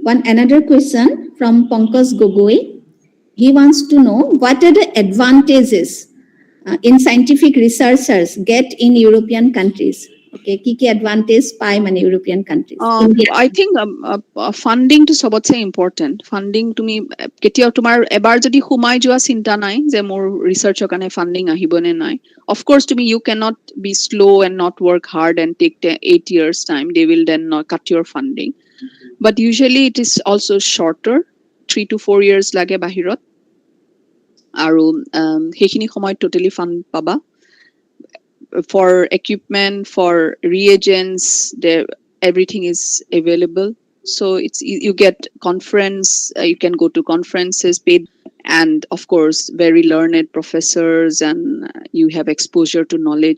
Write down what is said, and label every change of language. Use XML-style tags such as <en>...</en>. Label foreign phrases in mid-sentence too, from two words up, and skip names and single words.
<en>Another question from Pankaj Gogoi. He wants to know what are the advantages in scientific researchers get in European countries.</en> <as>Okay, kiki advantage pai mane</as> <en>European countries. India. I think funding</en> <as>টো সবতকৈ</as> <en>important.</en> <as>Funding to me কেতিয়াও তোমাৰ এবাৰ যদি সোমাই যোৱা চিন্তা নাই যে মোৰ ৰিসাৰ্চৰ কাৰণে ফান্ডিং আহিবনে নাই.</as> <en>Of course to me you cannot be slow and not work hard and take 8 years time. They will then not cut your funding. But usually it is also shorter, 3 to 4 years</en> <as>লাগে বাহিৰত. আৰু সেইখিনি সময়</as> <en>totally fund</en> <as>পাবা.</as> <en>For equipment, for reagents, there everything is available. So it's you get conference, you can go to conferences paid, and of course very learned professors, and you have exposure to knowledge.</en>